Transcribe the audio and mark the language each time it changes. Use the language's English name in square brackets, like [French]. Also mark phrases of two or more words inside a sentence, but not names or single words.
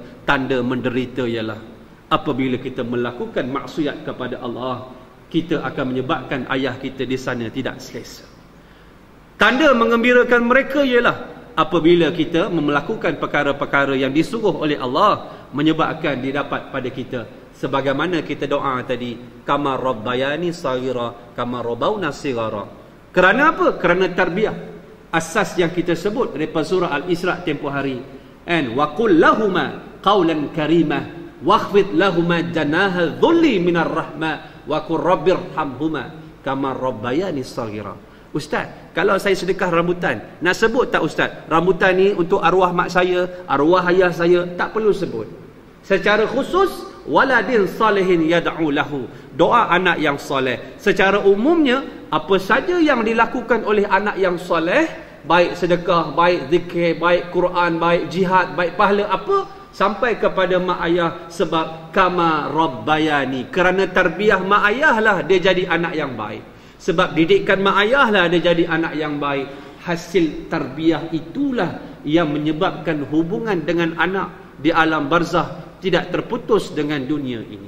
[Malay] Tanda menderita ialah apabila kita melakukan maksiat kepada Allah, kita akan menyebabkan ayah kita di sana tidak selesa. Tanda mengembirakan mereka ialah apabila kita melakukan perkara-perkara yang disuruh oleh Allah, menyebabkan didapat pada kita. Sebagaimana kita doa tadi, [Arabic] كما ربياني صغيرا كما ربونا صغارا. [Malay] Kerana apa? Kerana tarbiyah. Asas yang kita sebut daripada surah Al-Isra tempoh hari. [Arabic] وقل لهما قولا كريما واخفض لهما جناح الذل من الرحمة وقل رب ارحمهما كما ربياني صغيرا. [Malay] Ustaz, kalau saya sedekah rambutan, nak sebut tak Ustaz? Rambutan ni untuk arwah mak saya, arwah ayah saya, tak perlu sebut. Secara khusus, [Arabic] ولد صالح يدعو له, [Malay] doa anak yang soleh. Secara umumnya, apa saja yang dilakukan oleh anak yang soleh, baik sedekah, baik zikir, baik Quran, baik jihad, baik pahala apa, sampai kepada mak ayah. Sebab [Arabic] كما ربياني, [Malay] kerana tarbiyah mak ayah lah dia jadi anak yang baik. Sebab didikan mak ayah lah dia jadi anak yang baik. Hasil tarbiyah itulah yang menyebabkan hubungan dengan anak di alam barzah tidak terputus dengan dunia ini.